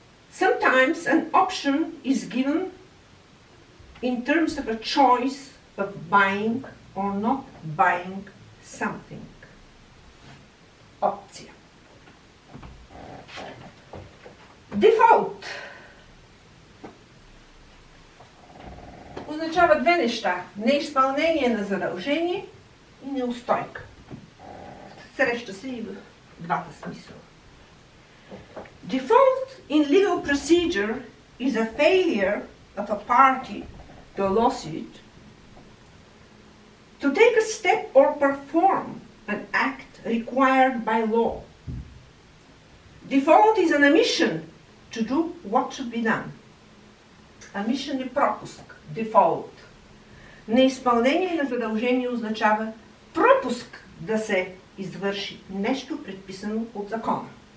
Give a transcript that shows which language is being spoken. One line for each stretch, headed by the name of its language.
English: Sometimes an option is given in terms of a choice of buying or not buying something.
Bulgarian: Опция. Default означава две неща. Неизпълнение на задължение и неустойка. Среща се и в двата смисъла.
English: Default in legal procedure is a failure of a party to a lawsuit to take a step or perform an act required by law. Default is an omission to do what should be done.
Bulgarian: Omission е пропуск.
English: Default.
Bulgarian: Неизпълнение на задължение означава пропуск да се извърши нещо предписано от закона.